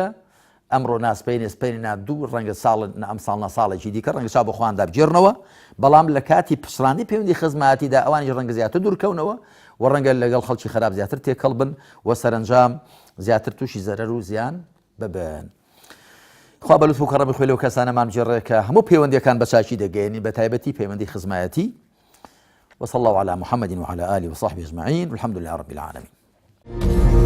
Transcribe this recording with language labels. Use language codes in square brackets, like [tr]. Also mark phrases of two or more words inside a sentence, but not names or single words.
[ckb] ئەمڕۆ ناسپەی نێسپەرێنە دوو ڕەنگە ساڵ ئەم ساڵ ساڵێکی دیکە ڕەنگە چا بە خۆیاندا بجێڕنەوە، بەڵام لە کاتی پسڕاندی پەیوەندی خزمەتیدا ئەوانیش ڕەنگە زیاتر دوورکەونەوە و ڕەنگە لەگەڵ خەڵکی خراپ زیاتر تێکەڵ بن و سەرنجام زیاتر تووشی زەرەر و زیان ببن. خوا بەلوتف و کەڕەمی خۆی لەو کەسانەمان بجێڕێ کە هەموو پەیوەندیەکان بە چاکی دەگەیەنی، بە تایبەتی پەیوەندی خزمەتی. [ar] وصلى الله على محمد وعلى آله وصحبه أجمعين والحمد لله رب العالمين.